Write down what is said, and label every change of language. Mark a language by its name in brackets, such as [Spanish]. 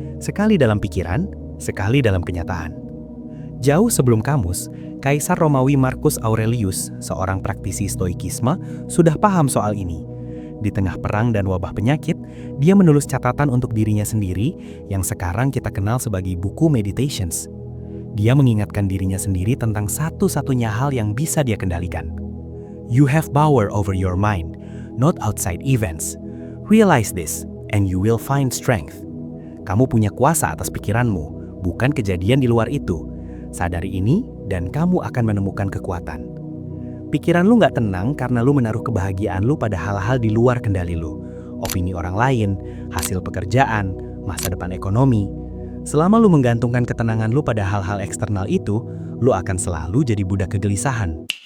[Indonesian] Sekali dalam pikiran, sekali dalam kenyataan. Jauh sebelum Camus, Kaisar Romawi Marcus Aurelius, seorang praktisi stoikisme, sudah paham soal ini. Di tengah perang dan wabah penyakit, dia menulis catatan untuk dirinya sendiri yang sekarang kita kenal sebagai buku Meditations. Dia mengingatkan dirinya sendiri tentang satu-satunya hal yang bisa dia kendalikan. [English] You have power over your mind, not outside events. Realize this, and you will find strength. [Indonesian] Kamu punya kuasa atas pikiranmu, bukan kejadian di luar itu. Sadari ini, dan kamu akan menemukan kekuatan. Pikiran lu nggak tenang karena lu menaruh kebahagiaan lu pada hal-hal di luar kendali lu. Opini orang lain, hasil pekerjaan, masa depan ekonomi. Selama lu menggantungkan ketenangan lu pada hal-hal eksternal itu, lu akan selalu jadi budak kegelisahan.